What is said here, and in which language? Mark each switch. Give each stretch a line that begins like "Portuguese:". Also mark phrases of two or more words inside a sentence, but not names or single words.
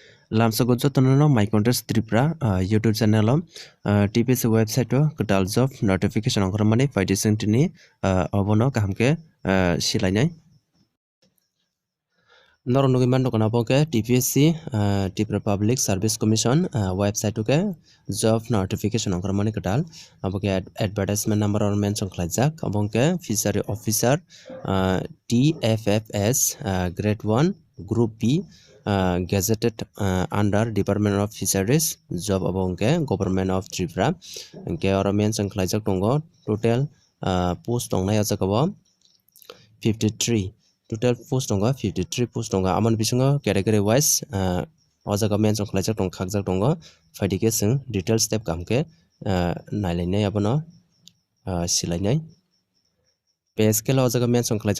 Kok Borok: Lamsago jotono My Contest Tripura YouTube channel TPS website kedal
English: job notification
Kok Borok: ongkromani paidising tini obono kahamke silainai Noronugi mandokona boke TPSC Tripura Public Service Commission website ke
English: job notification
Kok Borok: ongkromani kedal aboke
English: advertisement number
Kok Borok: or mention khlaijak abongke
English: fishery officer TFFS grade 1 group B gazetted under Department of Fisheries
Kok Borok: job abongke Government of Tripura ke oro mention khlaijak tongo
English: total post
Kok Borok: tongnai ajakabo 53
English: total post
Kok Borok: tonga 53 post tonga amon bisingo
English: category wise
Kok Borok: ojaga mention khlaijak tong khagjak tongo faidike sing details step kamke naileinai abono silainai
English: pay scale
Kok Borok: ojaga mention khlaijak